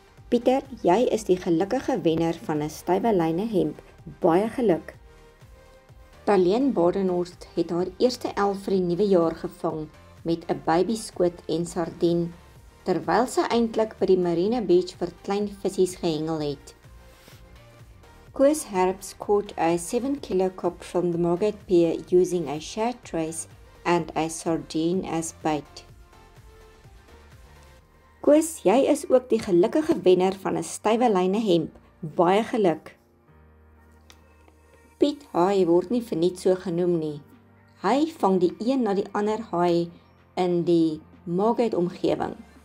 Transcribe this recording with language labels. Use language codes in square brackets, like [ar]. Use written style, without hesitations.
[af] Pieter, jy is die gelukkige wenner van 'n stywe-lyne hemp. Baie geluk. Talien Badenhorst het haar eerste 11 vir die nuwe jaar gevang met 'n babyskoot en sardien, terwyl sy eintlik by die Marina Beach vir klein visies gehengel het. [en] Koos Herbs caught a 7 kilo cod from the Moorgate Pier using a shad trace and a sardine as bait. [af] Koos, jy is ook die gelukkige wenner van 'n stywe-lyne hemp. Baie geluk. Piet Haai word nie verniet so genoem nie. Hy vang die een na die ander haai in die Moorgate omgewing.